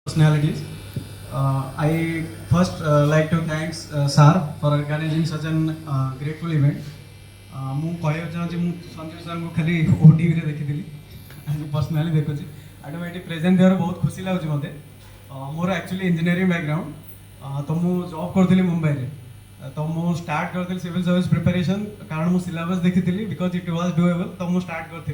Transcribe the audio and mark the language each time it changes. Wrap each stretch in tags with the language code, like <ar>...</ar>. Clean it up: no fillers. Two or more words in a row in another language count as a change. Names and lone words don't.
<en>personalities. I first like to thanks Sir for organizing such an grateful event.</en> <or>ମୁଁ କହିବାକୁ ଚାହୁଁଛି ମୁଁ ସଞ୍ଜୟ ସାର୍ଙ୍କୁ ଖାଲି ଓଟିଭିରେ ଦେଖିଥିଲି ଆଜି ପର୍ସନାଲି ଦେଖୁଛି ଆଠୁ ଏଠି ପ୍ରେଜେଣ୍ଟ ଦେବାର ବହୁତ ଖୁସି ଲାଗୁଛି ମୋତେ। ମୋର ଆକ୍ଚୁଆଲି</or> <en>engineering background</en> <or>ତ ମୁଁ ଜବ୍ କରୁଥିଲି ମୁମ୍ବାଇରେ ତ ମୁଁ ଷ୍ଟାର୍ଟ କରିଥିଲି</or> <en>civil service preparation</en> <or>କାରଣ ମୁଁ ସିଲାବସ୍ ଦେଖିଥିଲି</or> <en>because it was doable</en> <or>ତ ମୁଁ ଷ୍ଟାର୍ଟ କରିଥିଲି।</or>